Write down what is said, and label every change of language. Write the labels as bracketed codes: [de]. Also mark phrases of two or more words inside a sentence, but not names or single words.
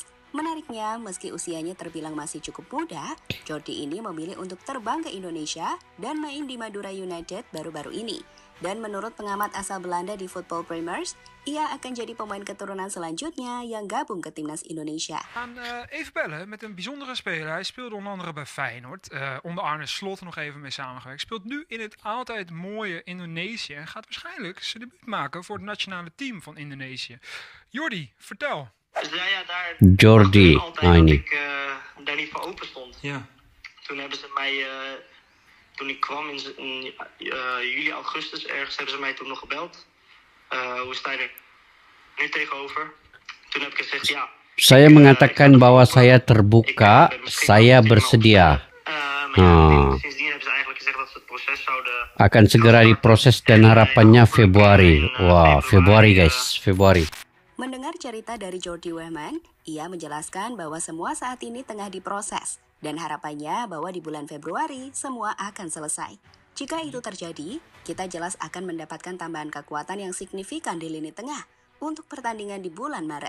[id] Menariknya, meski usianya terbilang masih cukup muda, Jordi ini memilih untuk terbang ke Indonesia dan main di Madura United baru-baru ini. Dan menurut pengamat asal Belanda di Football Premiers, ia akan jadi pemain keturunan selanjutnya yang gabung ke timnas Indonesia. [nl] We gaan even bellen met een bijzondere speler. Hij speelde onder andere bij Feyenoord. Onder Arne Slot nog even mee samengewerkt. Speelt nu in het altijd mooie Indonesië. En gaat waarschijnlijk zijn debuut maken voor het nationale team van Indonesië. Jordi, vertel. Dus ja, daar Jordi, altijd dat ik daar niet voor open stond. Ja. Toen hebben ze mij, toen ik kwam in juli, augustus ergens, hebben ze mij toen nog gebeld. Hoe sta je er nu tegenover? Toen heb ik gezegd ja. [id] Saya mengatakan bahwa saya terbuka, saya bersedia. [nl] Maar sindsdien hebben ze eigenlijk gezegd dat ze het proces zouden [id] akan segera diproses dan harapannya Februari. Wah, Februari guys, Februari. Mendengar cerita dari Jordi Wehman, ia menjelaskan bahwa semua saat ini tengah diproses dan harapannya bahwa di bulan Februari semua akan selesai. Jika itu terjadi, kita jelas akan mendapatkan tambahan kekuatan yang signifikan di lini tengah untuk pertandingan di bulan Maret.